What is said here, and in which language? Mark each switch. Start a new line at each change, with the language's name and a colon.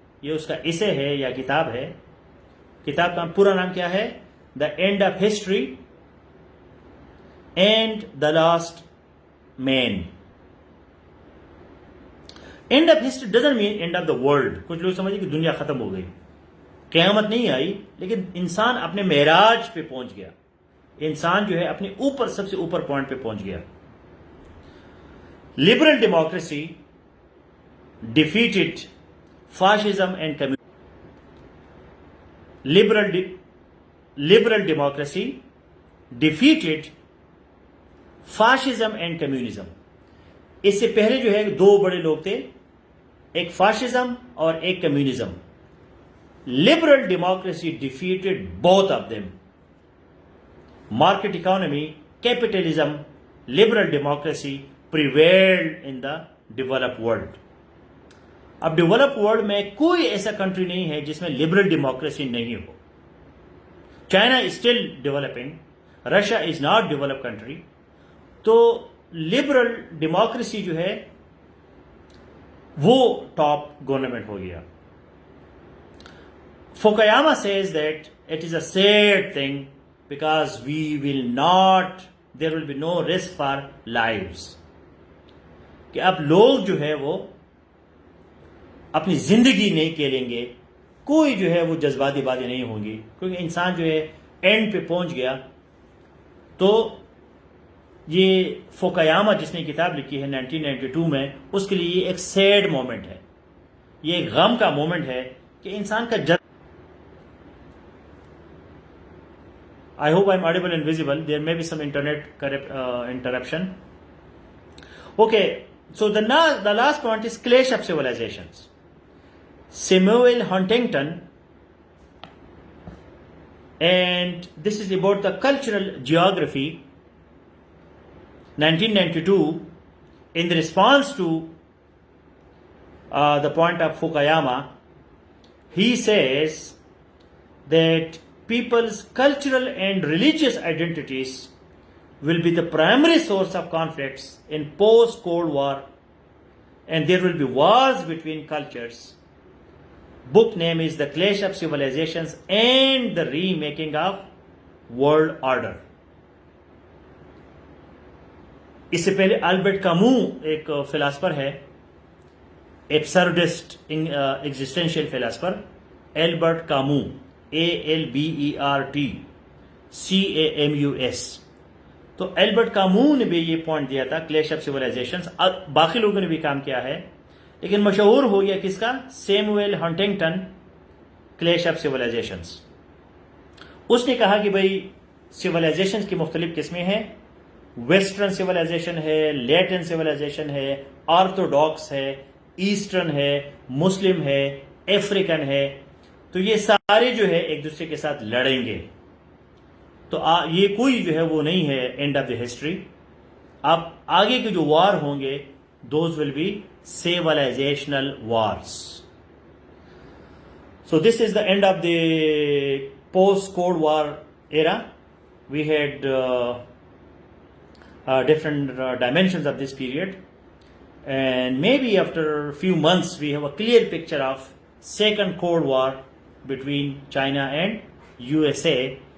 Urdu: یہ اس کا اسے ہے یا کتاب ہے. کتاب کا پورا نام کیا ہے؟ دا and of history and the last main.
English: End of history doesn't mean end of the world.
Urdu: کچھ لوگ سمجھے کہ دنیا ختم ہو گئی، قیامت نہیں آئی، لیکن انسان اپنے معراج پہ پہنچ گیا. انسان جو ہے اپنے اوپر، سب سے اوپر پوائنٹ پہ پہنچ گیا.
English: Liberal democracy defeated fascism and communism. Liberal democracy defeated fascism and communism.
Urdu: اس سے پہلے جو ہے 2 بڑے لوگ تھے، ایک فاشزم اور ایک communism.
English: Liberal democracy defeated both of them. Market economy, capitalism, liberal democracy prevailed in the developed world.
Urdu: اب ڈیولپ ورلڈ میں کوئی ایسا کنٹری نہیں ہے جس میں لبرل ڈیموکریسی نہیں ہو.
English: China is still developing, Russia is not develop country.
Urdu: تو لبرل ڈیموکریسی جو ہے وہ ٹاپ گورنمنٹ ہو گیا.
English: Fukuyama says that it is a sad thing because there will be no risk for lives.
Urdu: کہ اب لوگ جو ہے وہ اپنی زندگی نہیں کھیلیں گے, کوئی جو ہے وہ جذباتی باتیں نہیں ہوں گی, کیونکہ انسان جو ہے اینڈ پہ پہنچ گیا. تو یہ فوکایاما جس نے کتاب لکھی ہے 1992 میں, اس کے لیے یہ ایک سیڈ مومنٹ ہے, یہ ایک غم کا مومنٹ ہے کہ انسان کا
English: I hope I'm audible and visible. There may be some internet interruption. Okay, so the last point is clash of civilizations. Samuel Huntington, and this is about the cultural geography, 1992, in response to the point of Fukuyama. He says that people's cultural and religious identities will be the primary source of conflicts in post-Cold War, and there will be wars between cultures. Book name is The Clash of Civilizations and the Remaking of World Order.
Urdu: اس سے پہلے Albert کامو ایک philosopher ہے, ایبسرڈسٹ existential philosopher, Albert کامو, ALBERT CAMUS. تو Albert کامو نے بھی یہ point دیا تھا, کلیش آف سیولائزیشنز. باقی لوگوں نے بھی کام کیا ہے, لیکن مشہور ہو گیا کس کا, سیموئل ہنٹنگٹن, کلیش آف سیولائزیشنز. اس نے کہا کہ بھائی سیولائزیشنز کی مختلف قسمیں ہیں, ویسٹرن سیولائزیشن ہے, لیٹن سیولائزیشن ہے, آرتھوڈاکس ہے, ایسٹرن ہے, مسلم ہے, افریقن ہے. تو یہ سارے جو ہے ایک دوسرے کے ساتھ لڑیں گے. تو یہ کوئی جو ہے وہ نہیں ہے اینڈ آف دی ہسٹری. اب آگے کے جو وار ہوں گے,
English: Those will be civilizational wars. So this is the end of the post-Cold War era. We had different dimensions of this period, and maybe after a few months we have a clear picture of second Cold War between China and USA.